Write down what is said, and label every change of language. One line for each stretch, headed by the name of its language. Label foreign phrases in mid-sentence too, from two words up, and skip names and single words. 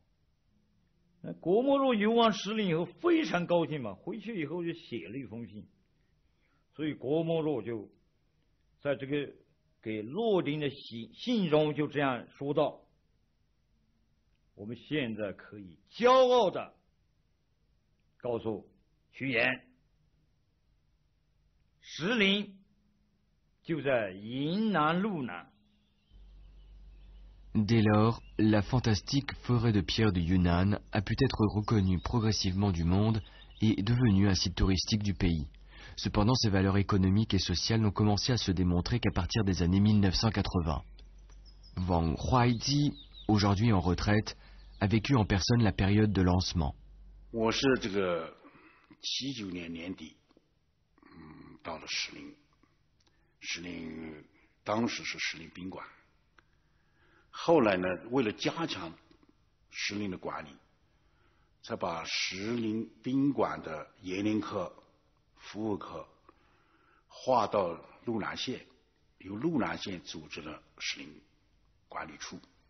Chinese: 那郭沫若游完石林以后非常高兴嘛，回去以后就写了一封信，所以郭沫若就在这个给骆丁的信中就这样说道。我们现在可以骄傲的告诉屈原，石林就在云南路南。
French: Dès lors, la fantastique forêt de pierre du Yunnan a pu être reconnue progressivement du monde et est devenue un site touristique du pays. Cependant, ses valeurs économiques et sociales n'ont commencé à se démontrer qu'à partir des années 1980. Wang Huaiji, aujourd'hui en retraite, a vécu en personne la période de lancement.
Chinese: 我是这个79年年底，到了石林，石林当时是石林宾馆，后来呢，为了加强石林的管理，才把石林宾馆的园林科、服务科划到路南县，由路南县组织了石林管理处。